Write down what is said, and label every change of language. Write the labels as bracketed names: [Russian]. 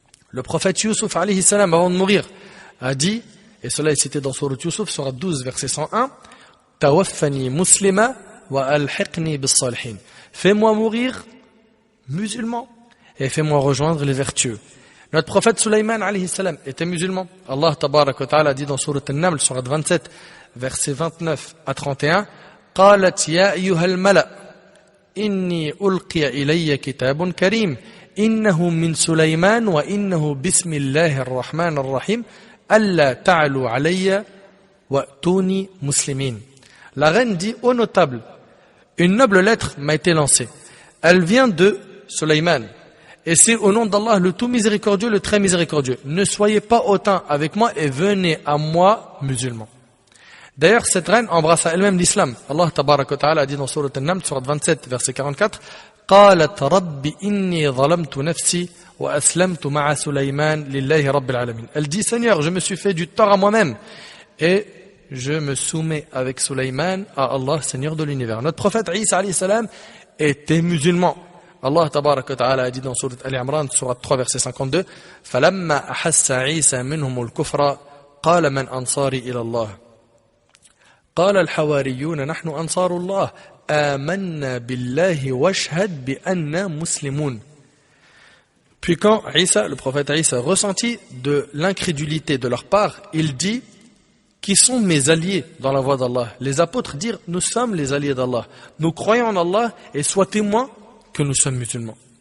[French] Le prophète Yusuf, alayhi salam, avant de mourir, a dit, et cela est cité dans Sourate Yusuf, Sourate 12, verset 101, [Arabic] Tawaffani muslima wa alhiqni bis salihin. [French] Fais-moi mourir musulman et fais-moi rejoindre les vertueux. Notre prophète Sulayman alayhi salam était musulman. Allah tabarak wa ta'ala dit dans Sourate An-Naml, Sourate 27, versets 29 à 31, [Arabic] قالت يا أيها الملأ إني ألقي إلي كتاب كريم إنه من سليمان وإنه بسم الله الرحمن الرحيم ألا تعلوا علي وأتوني مسلمين. [French] La reine dit, ô notable, une noble lettre m'a été lancée. Elle vient de Sulayman. Et c'est au nom d'Allah le tout miséricordieux, le très miséricordieux. Ne soyez pas hautain avec moi et venez à moi musulmans. D'ailleurs, cette reine embrassa elle-même l'islam. Allah tabaraka wa ta'ala a dit dans Sourate An-Naml, Sourate 27, verset 44, [Arabic] قالت رب إني ظلمت نفسي وأسلمت مع سليمان لله رب العالمين. [French] Elle dit, Seigneur, je me suis fait du tort à moi-même et je me soumets avec Sulayman à Allah, Seigneur de l'univers. Notre prophète Isa alayhi salam était musulman. Allah tabaraka wa ta'ala a dit dans Sourate Al-Imran, Sourate 3, verset 52, [Arabic] فَلَمَّا أَحَسَّ عِيسَى مِنْهُمُ الْكُفْرَ قَالَ مَنْ أَنصَارِي إِلَى اللَّهِ قَالَ الْحَوَارِيُّونَ نَحْنُ أَنصَارُ اللَّهِ آمَنَّا بِاللَّهِ وَاشْهَدْ بِأَنَّا مُسْلِمُونَ. [French] Puis quand Isa, le prophète Isa, ressentit de l'incrédulité de leur part, il dit, qui sont mes alliés dans la voie d'Allah? Les apôtres dirent, nous sommes les alliés d'Allah. Nous croyons en Allah et sois témoins que nous sommes musulmans.